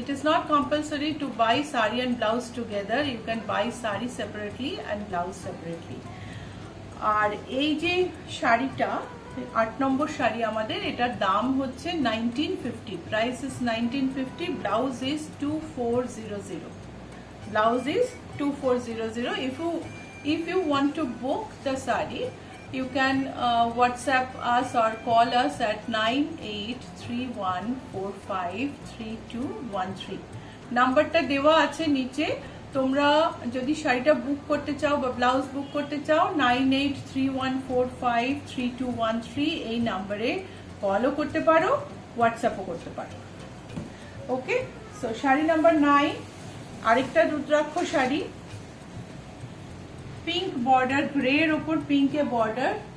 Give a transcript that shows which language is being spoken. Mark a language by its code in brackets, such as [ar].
[en] It is not compulsory to buy sari and blouse together. You can buy sari separately and blouse separately. [bn] আর এই যে শাড়িটা 8 নম্বর শাড়ি আমাদের, এটার দাম হচ্ছে 1950, [en] price is 1950, blouse is 2400, [bn] blouse is 2400। [en] if you want to book the saree, you can WhatsApp us or call us at 9831453213। [bn] নাম্বারটা দেওয়া আছে নিচে। তোমরা যদি শাড়িটা বুক করতে চাও বা ব্লাউজ বুক করতে চাও 9831453213 এই নাম্বারে কলও করতে পারো, হোয়াটসঅ্যাপও করতে পারো। [en] okay, so [bn] শাড়ি নাম্বার 9, আরেকটা rudraksha sari, pink border, grey এর ওপর পিঙ্কে বর্ডার।